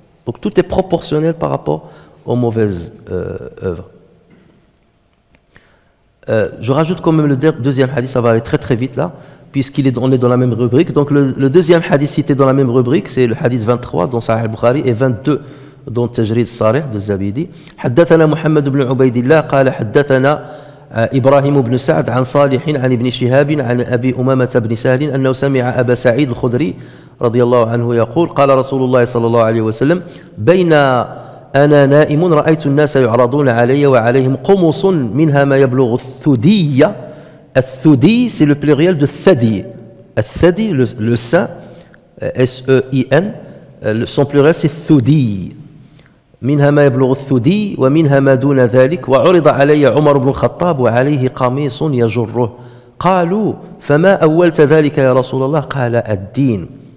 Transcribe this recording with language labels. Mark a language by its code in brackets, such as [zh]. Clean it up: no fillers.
[fr] Donc, tout est proportionnel par rapport aux mauvaises œuvres. Je rajoute quand même le deuxième hadith, ça va aller très très vite là, puisqu'on est dans la même rubrique. Donc le deuxième hadith cité dans la même rubrique, c'est le hadith 23 dans Sahih al-Bukhari et 22 dans Tajrid Sarih de Zabidi. [ar] حدثنا محمد بن عبيد الله قال حدثنا إبراهيم بن سعد عن صالح عن ابن شهاب عن أبي أمامة بن سهل أنه سمع أبا سعيد الخدري رضي الله عنه يقول قال رسول الله صلى الله عليه وسلم بين أنا نائم رأيت الناس يعرضون علي وعليهم قمص منها ما يبلغ الثدي. [fr] الثدي, c'est le pluriel de thadi. الثدي, le sein, S-E-I-N, son pluriel c'est thudi. [ar] منها ما يبلغ الثدي ومنها ما دون ذلك وعرض علي عمر بن الخطاب وعليه قميص يجره قالوا فما أولت ذلك يا رسول الله قال الدين.